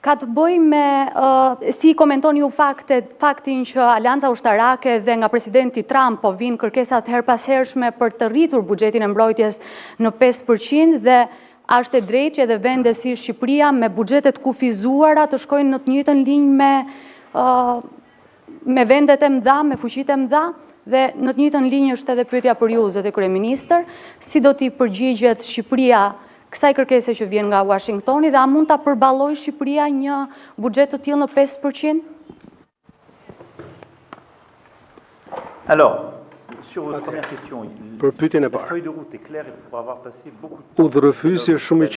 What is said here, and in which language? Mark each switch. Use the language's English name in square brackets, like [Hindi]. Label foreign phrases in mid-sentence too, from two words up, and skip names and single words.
[Albanian] ka të bëjë me si komentoni ju faktin që Alianca Ushtarake dhe nga presidenti Trump po vinë kërkesat her pas hershme për të rritur buxhetin e mbrojtjes në 5% dhe është e drejtë që edhe vende si Shqipëria me buxhetet kufizuara të shkojnë në të njëjtën linjë me vendet e mëdha, me fuqitë e mëdha, dhe në të njëjtën linjë është edhe pyetja për ju, zoti kryeministër, si do t'i përgjigjet Shqipëria kësaj kërkese që vjen nga Washingtoni dhe a mund ta përballojë Shqipëria një buxhet të tillë në 5%? [French] Alors, sur votre première question, [Albanian] Për pyetjen e [French] la [Albanian] parë. [French] feuille de route est claire et pour avoir passé beaucoup de temps. [Albanian] Udhërrëfysi është shumë i